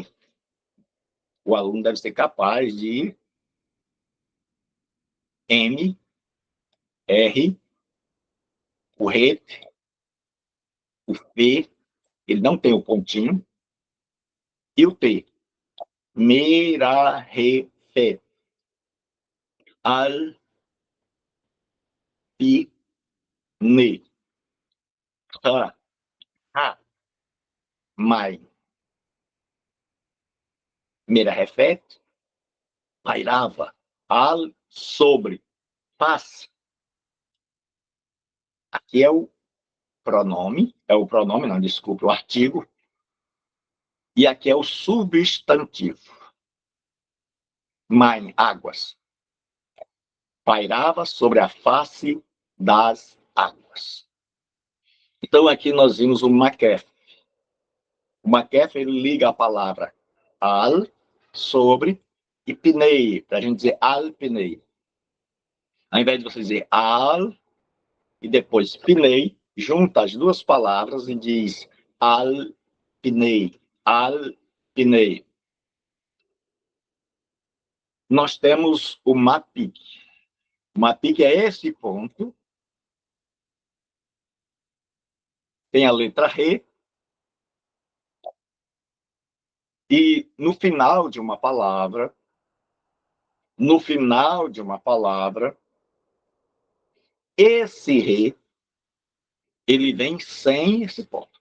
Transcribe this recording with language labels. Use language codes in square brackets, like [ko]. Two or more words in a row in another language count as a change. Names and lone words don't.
[pt] O aluno deve ser capaz de m, r, o ret, o f, ele não tem o pontinho, e o t. [he] Merahefet. Al, pi, ne. Ha, mai. Merahefet, pairava. Al, [pt] sobre. Pas. Aqui é o pronome, não, desculpe, o artigo. E aqui é o substantivo. Mai, águas. Pairava sobre a face das águas. Então, aqui nós vimos o maquef. O maquef, ele liga a palavra al, sobre, e pinei, para a gente dizer [he] al pinei. [pt] Ao invés de você dizer al, e depois pinei, junta as duas palavras e diz [he] al pinei, al pinei. [pt] Nós temos o mapik. O mapik é esse ponto. Tem a letra Re, E no final de uma palavra, esse re, ele vem sem esse ponto.